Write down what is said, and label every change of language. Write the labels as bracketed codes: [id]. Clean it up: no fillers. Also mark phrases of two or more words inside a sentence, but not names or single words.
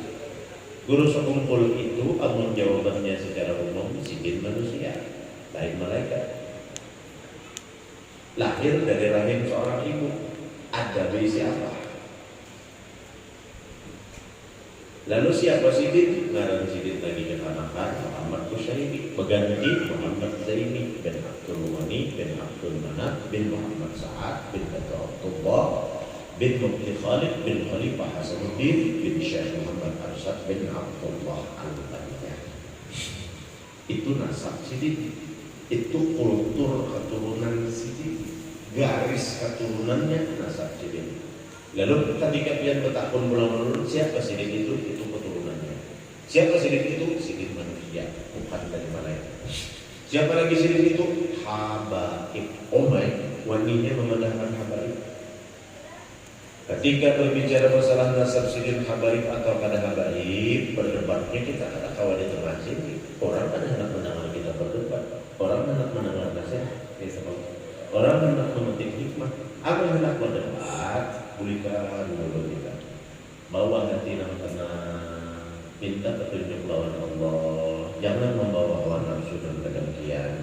[bjn] Guru sekumpul itu, amun jawabannya secara umum, sidin manusia, lain malaikat. Lahir dari rahim seorang ibu, ada berisi apa? Lalu siapa sidin? Ngaran sidin lagi kekanakan Muhammad Kusyairi, berganti Muhammad Zaini bin Abdul Mughani bin Abdul Manaf bin Muhammad Sa'ad bin Abdullah bin Mufti Khalid bin Khalifah Hasanuddin bin Syekh Muhammad Arsyad bin Abdullah Al-Baniyah. Itu nasab Sidin, itu kultur keturunan Sidin, garis keturunannya nasab Sidin. Lalu ketika pian bertahun bulan menurun, siapa Sidin itu? Itu keturunannya. Siapa Sidin itu? Sidin manusia, bukan dari malaikat. Siapa lagi Sidin itu? Habaib. Omai, waninya memandangkan Habaib. Ketika berbicara masalah nasab Sidin Habaib atau kada Habaib, berdebatnya kita ada kawan di tengah sini. Orang kan hendak mendengar kita berdebat, orang hendak mendengar nasihat, orang hendak memetik hikmah. Apa yang hendak berdebat? Pulihkan dulu kita, bawa hati yang tenang, minta petunjuk lawan Allah, jangan membawa hawa nafsu dan kedengkian.